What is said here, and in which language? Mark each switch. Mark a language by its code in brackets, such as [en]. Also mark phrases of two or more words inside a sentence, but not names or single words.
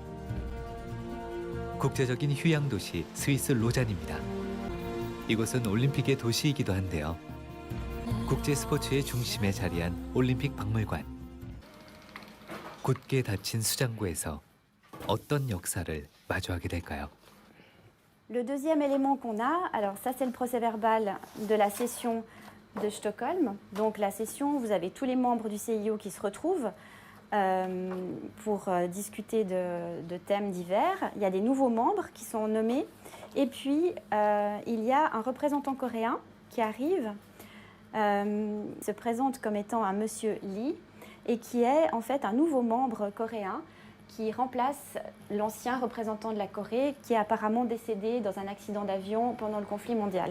[ko] 국제적인 휴양 도시 스위스 로잔입니다. 이곳은 올림픽의 도시이기도 한데요. 국제 스포츠의 중심에 자리한 올림픽 박물관. 굳게 닫힌 수장고에서 어떤 역사를 마주하게 될까요? [fr] Le deuxième élément qu'on a, alors ça c'est le procès-verbal de la session de Stockholm. Donc la session, vous avez tous les membres du CIO qui se retrouvent pour discuter de thèmes divers. Il y a des nouveaux membres qui sont nommés. Et puis il y a un représentant coréen qui arrive, se présente comme étant un monsieur Lee et qui est en fait un nouveau membre coréen qui remplace l'ancien représentant de la Corée qui est apparemment décédé dans un accident d'avion pendant le conflit mondial.